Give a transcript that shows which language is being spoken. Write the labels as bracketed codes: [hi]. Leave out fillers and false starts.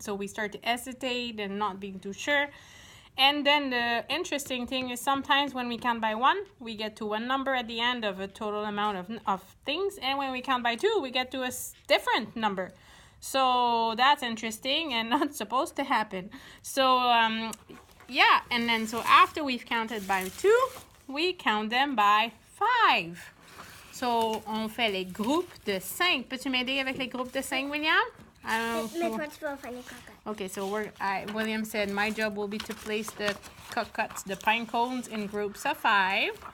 [en] So we start to hesitate and not being too sure. And then the interesting thing is sometimes when we count by one, we get to one number at the end of a total amount of things. And when we count by two, we get to a different number. So that's interesting and not supposed to happen. So yeah, and then so after we've counted by two, we count them by 5. [fr] So on fait les groupes de 5. Peux-tu m'aider avec les groupes de 5, William? Mais toi, tu vas faire les cocottes. [en] Okay, so William said my job will be to place the cocottes, the pine cones, in groups of 5.